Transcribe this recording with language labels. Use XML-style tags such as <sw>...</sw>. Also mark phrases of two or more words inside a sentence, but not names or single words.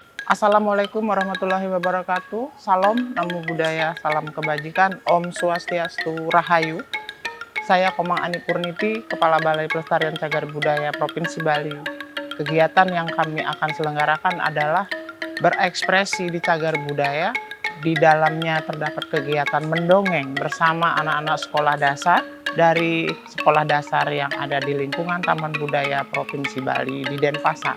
<ar>السلام عليكم ورحمة الله وبركاته.</ar> <id>Salam,</id> <pi>namo buddhaya,</pi> <id>salam kebajikan,</id> <ban>Om Swastiastu,</ban> <id>Rahayu. Saya Komang Ani Purniti, Kepala Balai Pelestarian Cagar Budaya Provinsi Bali. Kegiatan yang kami akan selenggarakan adalah berekspresi di cagar budaya. Di dalamnya terdapat kegiatan mendongeng bersama anak-anak sekolah dasar dari sekolah dasar yang ada di lingkungan Taman Budaya Provinsi Bali di Denpasar.</id>